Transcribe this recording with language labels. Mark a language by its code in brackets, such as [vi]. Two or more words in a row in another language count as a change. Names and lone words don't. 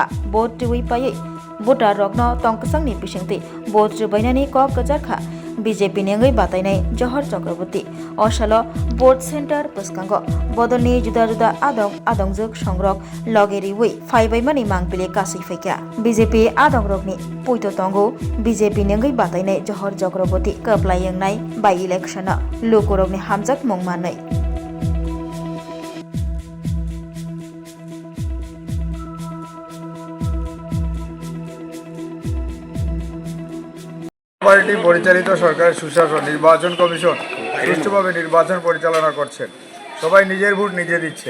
[brx] भोट टिवै पायै भोटार रग्न तंकसंनि बिसिंगै भोट रुबायनानि कक गजारखा बीजेपी नेंगै बातायनाय जहर चक्रवर्ती असाल भोट सेंटर पसकांग बदलनि जुदा जुदा आदंजोग संग्रक लगेरिवै फाइबायमानि मांगपिले कासै फैक्या बीजेपी आदंग्रकनि पुइतो तंगौ बीजेपी नेंगै बातायनाय जहर चक्रवर्ती कप्लायंनाय [en] by election [brx] लोकरकनि हामजाक मंगमानै [bn] পার্টি পরিচালিত সরকারের সুশাসন নির্বাচন কমিশন সুষ্ঠুভাবে নির্বাচন পরিচালনা করছেন, সবাই নিজের ভোট নিজে দিচ্ছেন।